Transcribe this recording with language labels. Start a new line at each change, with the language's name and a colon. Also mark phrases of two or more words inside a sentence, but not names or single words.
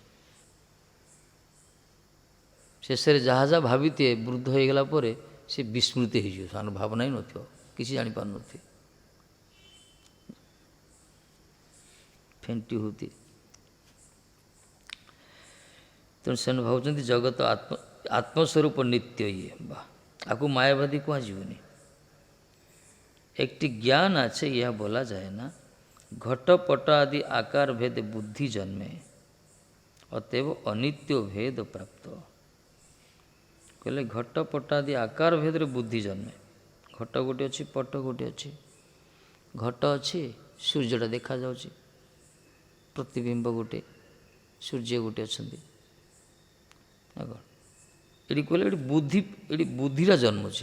Odia: ଶେଷରେ ଯାହା ଯାହା ଭାବିଥିବେ ବୃଦ୍ଧ ହୋଇଗଲା ପରେ ସେ ବିସ୍ମୃତି ହେଇଯିବ, ସେମାନେ ଭାବନା ହିଁ ନଥିବ, କିଛି ଜାଣିପାରୁନଥିବେ, ଫେଣ୍ଟି ହେଉଥିବେ। ତେଣୁ ସେମାନେ ଭାବୁଛନ୍ତି ଜଗତ ଆତ୍ମସ୍ୱରୂପ ନିତ୍ୟ ଇଏ, ବା ଆକୁ মায়াবাদী କୁହାଯିବନି।
Bangla: একটি জ্ঞান আছে, ইহা বলা যায় না, ঘটপট আদি আকার ভেদে বুদ্ধি জন্মে, অতএব অনিত্য ভেদ প্রাপ্ত।
Odia: କହିଲେ ଘଟପଟ ଆଦି ଆକାର ଭେଦରେ ବୁଦ୍ଧି ଜନ୍ମେ। ଘଟ ଗୋଟେ ଅଛି, ପଟ ଗୋଟେ ଅଛି। ଘଟ ଅଛି, ସୂର୍ଯ୍ୟଟା ଦେଖାଯାଉଛି, ପ୍ରତିବିମ୍ବ ଗୋଟେ, ସୂର୍ଯ୍ୟ ଗୋଟେ ଅଛନ୍ତି। ଏଠି କହିଲେ ଏଠି ବୁଦ୍ଧିଟା ଜନ୍ମୁଛି।